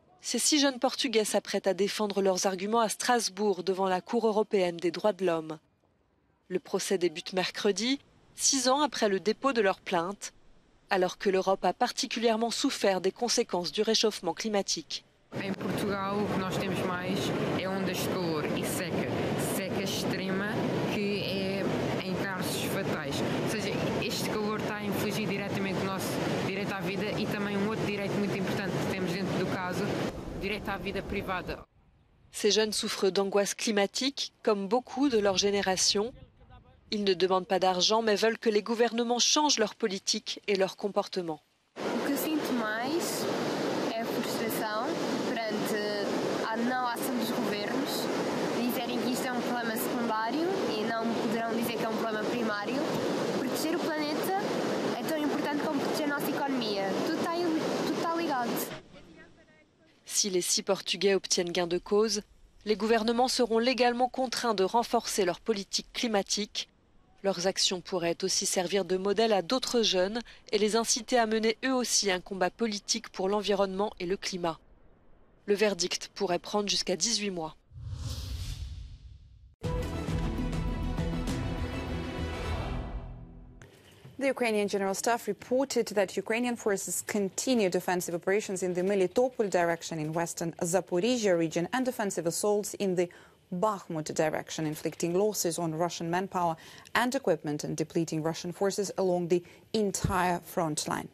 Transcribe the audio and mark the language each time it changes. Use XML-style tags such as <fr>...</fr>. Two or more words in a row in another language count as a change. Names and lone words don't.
<fr>Ces 6 jeunes Portugais s'apprêtent à défendre leurs arguments à Strasbourg devant la Cour européenne des droits de l'homme. Le procès débute mercredi, 6 ans après le dépôt de leur plainte, alors que l'Europe a particulièrement souffert des conséquences du réchauffement climatique.</fr> <pt>Em Portugal, o que nós temos mais é ondas de calor e seca. Seca extrema que é em casos fatais. Ou seja, este calor está a infligir diretamente o nosso direito à vida e também outro direito muito importante que temos dentro do caso, o direito à vida privada. Ces jeunes souffrent d'angoisse climatique, comme beaucoup de leur génération. Ils ne demandent pas d'argent, mais veulent que les gouvernements changent leur politique et leur comportement. O que eu sinto mais é a frustração perante a não ação dos governos, dizerem que isto é problema secundário e não poderão dizer que é problema primário. Proteger o planeta é tão importante como proteger a nossa economia. Tudo está ligado.</pt> <fr>Si les 6 Portugais obtiennent gain de cause, les gouvernements seront légalement contraints de renforcer leur politique climatique. Leurs actions pourraient aussi servir de modèle à d'autres jeunes et les inciter à mener eux aussi un combat politique pour l'environnement et le climat. Le verdict pourrait prendre jusqu'à 18 mois.</fr> <en>The Ukrainian General Staff reported that Ukrainian forces continued offensive operations in the Melitopol direction in western Zaporizhia region and offensive assaults in the Bakhmut direction, inflicting losses on Russian manpower and equipment and depleting Russian forces along the entire front line.</en>